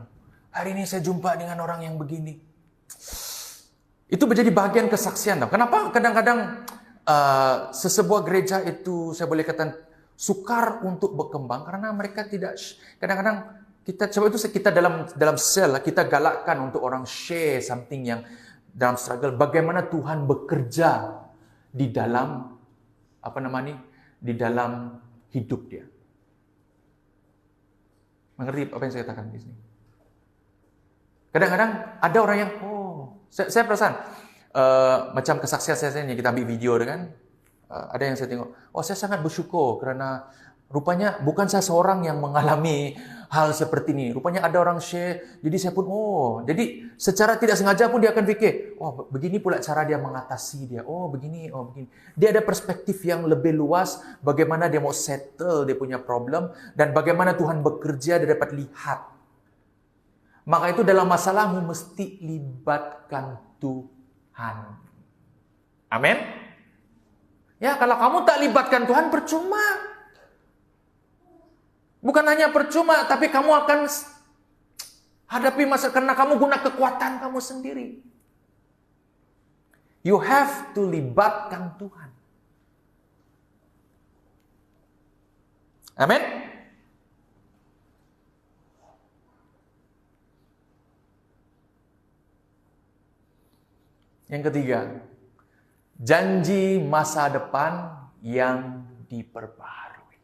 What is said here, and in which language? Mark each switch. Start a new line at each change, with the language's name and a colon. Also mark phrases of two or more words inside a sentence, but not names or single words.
Malay: Hari ini saya jumpa dengan orang yang begini. Itu menjadi bagian kesaksian. Kenapa kadang-kadang sesebuah gereja itu saya boleh katakan sukar untuk berkembang karena mereka tidak, kadang-kadang kita coba itu kita dalam sel kita galakkan untuk orang
English: share something
Malay: yang dalam struggle, bagaimana Tuhan bekerja di dalam di dalam hidup dia. Mengerti apa yang saya katakan di sini? Kadang-kadang ada orang yang saya perasan macam kesaksian saya ini, kita ambil video kan, ada yang saya tengok, saya sangat bersyukur kerana rupanya bukan saya seorang yang mengalami hal seperti ini. Rupanya ada orang share, jadi saya pun jadi secara tidak sengaja pun dia akan fikir, begini pula cara dia mengatasi dia. Begini. Dia ada perspektif yang lebih luas bagaimana dia mau settle dia punya problem dan bagaimana Tuhan bekerja, dia dapat lihat. Maka itu dalam masalahmu mesti libatkan Tuhan. Amin. Ya, kalau kamu tak libatkan Tuhan percuma. Bukan hanya percuma, tapi kamu akan hadapi masalah karena kamu guna kekuatan kamu sendiri.
English: You have to
Malay: libatkan Tuhan. Amin. Yang ketiga, janji masa depan yang diperbaharui.